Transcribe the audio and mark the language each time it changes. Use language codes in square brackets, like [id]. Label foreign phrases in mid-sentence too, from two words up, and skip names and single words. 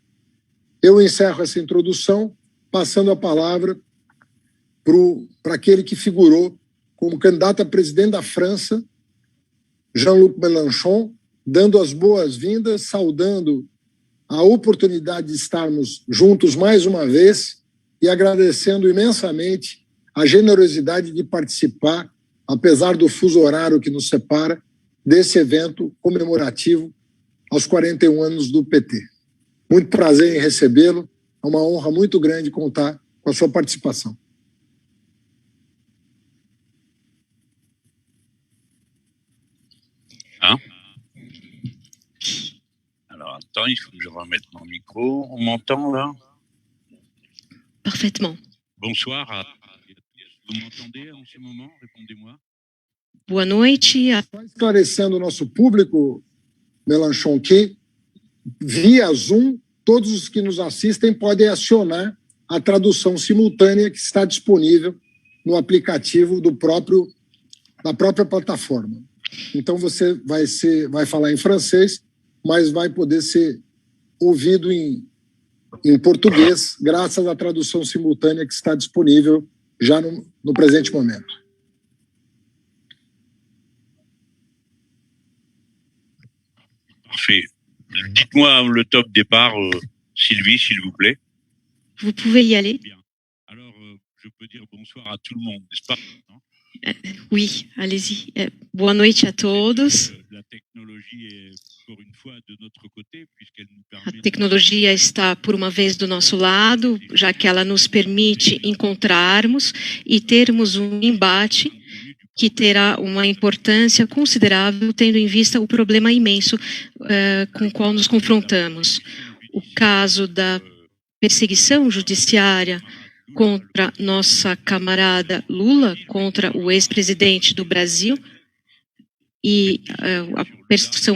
[pt] Eu encerro essa introdução, passando a palavra para aquele que figurou como candidato a presidente da França, Jean-Luc Mélenchon, dando as boas-vindas, saudando a oportunidade de estarmos juntos mais uma vez e agradecendo imensamente a generosidade de participar, apesar do fuso horário que nos separa, desse evento comemorativo aos 41 anos do PT. Muito prazer em recebê-lo, é uma honra muito grande contar com a sua participação. [fr] Alors, attends, il faut que je remette mon micro. On m'entend, là? Parfaitement. Bonsoir. Vous m'entendez en ce moment? Répondez-moi. [pt] Boa noite. Esclarecendo o nosso público, Mélenchon, que via Zoom, todos os que nos assistem podem acionar a tradução simultânea que está disponível no aplicativo da própria plataforma. Então você vai falar em francês, mas vai poder ser ouvido em português, graças à tradução simultânea que está disponível já no presente momento. [fr] Parfait. Dites-moi le top départ, Sylvie, s'il vous plaît. Vous pouvez y aller. Bien. Alors, je peux dire bonsoir à tout le monde, n'est-ce pas? Oui, allez-y. [pt] Boa noite a todos. [fr] La technologie est pour une fois de notre côté, puisqu'elle nous [pt] A [fr] permet... [pt] tecnologia está, por uma vez, do nosso lado, já que ela nos permite encontrarmos e termos um embate que terá uma importância considerável, tendo em vista o problema imenso com o qual nos confrontamos. O caso da perseguição judiciária contra nossa camarada Lula, contra o ex-presidente do Brasil, e a perseguição